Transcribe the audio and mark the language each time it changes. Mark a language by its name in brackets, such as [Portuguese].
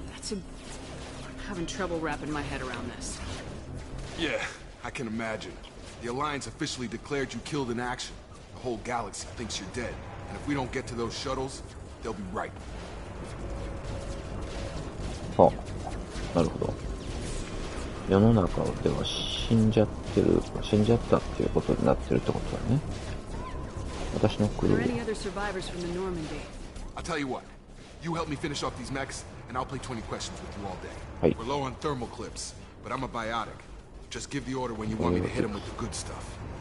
[English] I'm having trouble wrapping my head around this. Yeah, I can imagine. The Alliance officially declared you killed in action. The whole galaxy thinks you're dead. And if we don't get to those shuttles, they'll be right. [Japanese] はあ、なるほど。世の中では死んじゃったっていうことになってるってことだね。私のクル [English] Are [Japanese] ー [English] any other survivors from the Normandy? I'll tell you what. You help me finish off these mechs, and I'll play 20 questions with you all day. Hey. We're low on thermal clips, but I'm a biotic. Just give the order when you want me to hit them with the good stuff.